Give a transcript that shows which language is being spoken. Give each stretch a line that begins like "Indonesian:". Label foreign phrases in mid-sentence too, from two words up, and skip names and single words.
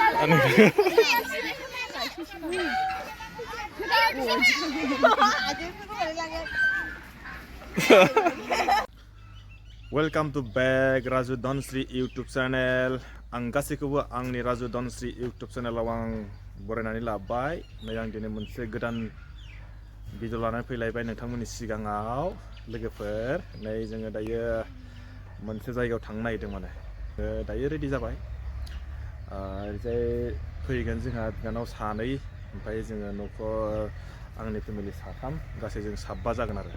English: Welcome to back Raju Donsri YouTube channel.
Bodo: Ang gaसैखौबो आंनि Raju Donsri YouTube channel आव आं बरायनानै लाबाय। नै आं दिनै मोनसे गोदान भिडिअ लानानै फैलायबाय नोंथांमोननि सिगाङाव लोगोफोर। नै जोङो दायो मोनसे जायगायाव थांनो नागिरदों माने। दायो रेडि जाबाय। ओरैजाय फैगोन जोंहा बिनानाव सानै ओमफ्राय जोङो न'खर आंनि फेमिलि साथाम गासै जों 7 जागोन आरो।